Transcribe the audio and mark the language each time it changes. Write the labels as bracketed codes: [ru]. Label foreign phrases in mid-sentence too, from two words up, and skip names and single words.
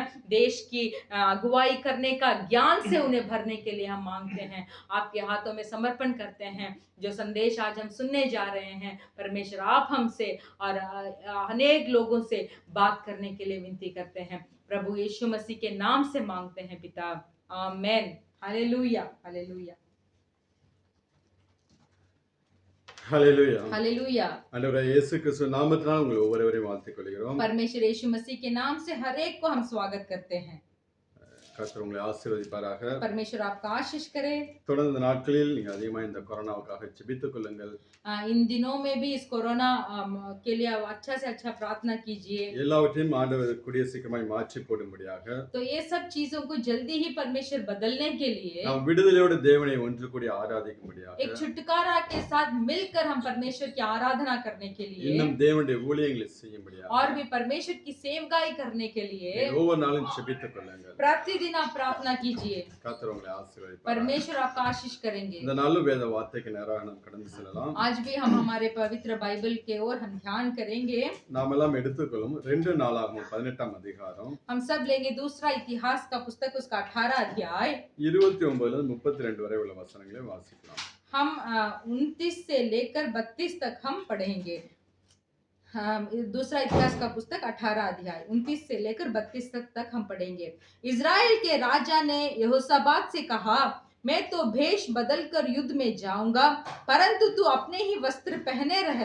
[hi] देश की अगुवाई करने का ज्ञान से उन्हें भरने के लिए हम मांगते हैं, आपके हाथों में समर्पण करते हैं। जो संदेश आज हम सुनने जा रहे हैं परमेश्वर, आप हमसे और अनेक लोगों से बात करने के लिए विनती करते हैं। प्रभु यीशु मसीह के नाम से मांगते हैं पिता, आमेन। हालेलुया, हालेलुया, [ta] ஹல்லேலூயா. [hi] हालेलुया। [ta] ஆண்டவராகிய இயேசு கிறிஸ்து நாமத்தினால் உங்களை ஒவ்வொருவரையும் வாழ்த்திக் கொள்கிறோம். [hi] परमेश्वर यीशु मसीह के नाम से हर एक को हम स्वागत करते हैं। [ta] கர்த்தர் உங்களை ஆசீர்வதிப்பாராக. [hi] परमेश्वर आपका आशीष करे। [ta] தொடர்ந்து இந்த நாட்களில் நீங்கள் அதிகமாக இந்த கொரோனாவுக்காக ஜெபித்துக் கொள்ளுங்கள். [hi] इन दिनों में भी इस कोरोना के लिए अच्छा से अच्छा प्रार्थना कीजिए। [ta] எல்லாவற்றையும் ஆண்டவர் கூடிய சீக்கிரமாய் மாற்றி போடும்படியாக. [hi] तो ये सब चीजों को जल्दी ही परमेश्वर बदलने के लिए [ta] நாம் விடுதலையோடு தேவனை ஒன்று கூடி ஆராதிக்கும்படியாக. [hi] एक छुटकारा के साथ मिलकर हम परमेश्वर की आराधना करने के लिए [ta] இன்னும் தேவனுடைய ஊழியங்களை செய்யும்படியாக. [hi] और भी परमेश्वर की सेवकाई करने के लिए [ta] ஒவ்வொரு நாளும் ஜெபித்துக் கொள்ளுங்கள். [hi] प्रतिदिन आप प्रार्थना कीजिए। [ta] கர்த்தர் உங்களை ஆசீர்வதிப்பாராக. [hi] परमेश्वर आपका आशीष करेंगे। [ta] இந்த நாளும் வேத வார்த்தைக்கு நேராக நாம் கடந்து செல்லலாம். [hi] आज भी हम हमारे पवित्र बाइबल के ओर हम ध्यान करेंगे। [ta] நாம் எல்லாம் எடுத்துக்கொள்ளும் 2 நாளாகமம் 18ஆம் அதிகாரம் [hi] हम सब लेंगे दूसरा इतिहास का पुस्तक उसका 18 अध्याय [ta] 29 ல 32 वரை உள்ள வசனங்களை வாசிக்கலாம். [hi] हम 29 से लेकर 32 तक हम पढ़ेंगे। दूसरा इतिहास का पुस्तक 18 अध्याय 29 से लेकर 32 तक हम पढ़ेंगे। इजराइल के राजा ने यहोशापात से कहा, मैं तो भेष बदलकर युद्ध में जाऊंगा, परंतु तू अपने ही वस्त्र पहने रह।